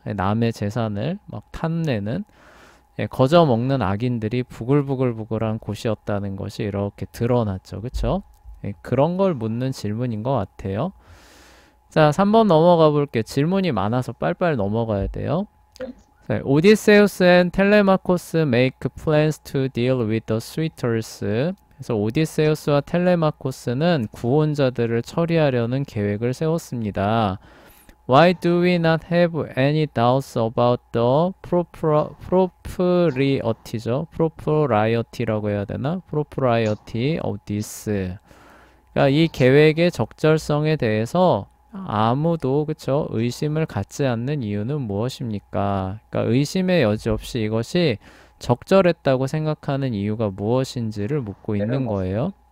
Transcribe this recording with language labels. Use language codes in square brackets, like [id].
[ko] 남의 재산을 막 탐내는 거저먹는 악인들이 부글부글부글한 곳이었다는 것이 이렇게 드러났죠. 그쵸? 그런 걸 묻는 질문인 것 같아요. 자, 3번 넘어가 볼게요. 질문이 많아서 빨빨 넘어가야 돼요. [en] 자, Odysseus and Telemachus make plans to deal with the suitors. [ko] 그래서 오디세우스와 텔레마코스는 구원자들을 처리하려는 계획을 세웠습니다. [en] Why do we not have any doubts about the propriety죠? [ko] propriety라고 해야 되나? [en] propriety of this. [ko] 그러니까 이 계획의 적절성에 대해서 아무도 그쵸 의심을 갖지 않는 이유는 무엇입니까? 그러니까 의심의 여지 없이 이것이 적절했다고 생각하는 이유가 무엇인지를 묻고 있는 거예요.